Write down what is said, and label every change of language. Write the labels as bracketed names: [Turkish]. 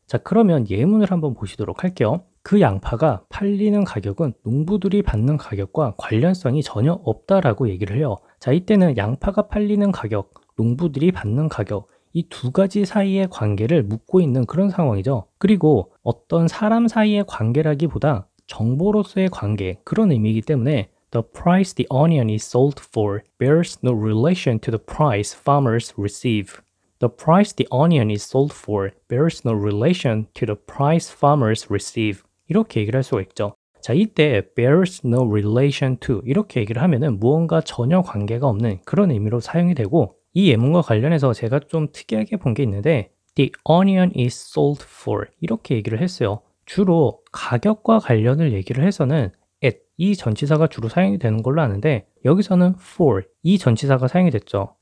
[Korean] 자, 그러면 예문을 한번 보시도록 할게요. 그 양파가 팔리는 가격은 농부들이 받는 가격과 관련성이 전혀 없다라고 얘기를 해요. 자, 이때는 양파가 팔리는 가격, 농부들이 받는 가격 이 두 가지 사이의 관계를 묻고 있는 그런 상황이죠. 그리고 어떤 사람 사이의 관계라기보다 정보로서의 관계 그런 의미이기 때문에 [English] The price the onion is sold for bears no relation to the price farmers receive. The price the onion is sold for bears no relation to the price farmers receive. [Korean] 이렇게 얘기를 할 수가 있죠. 자, 이때 [English] bears no relation to [Korean] 이렇게 얘기를 하면은 무언가 전혀 관계가 없는 그런 의미로 사용이 되고 이 예문과 관련해서 제가 좀 특이하게 본 게 있는데 [English] The onion is sold for [Korean] 이렇게 얘기를 했어요. 주로 가격과 관련을 얘기를 해서는 at 이 전치사가 주로 사용이 되는 걸로 아는데 여기서는 for 이 전치사가 사용이 됐죠.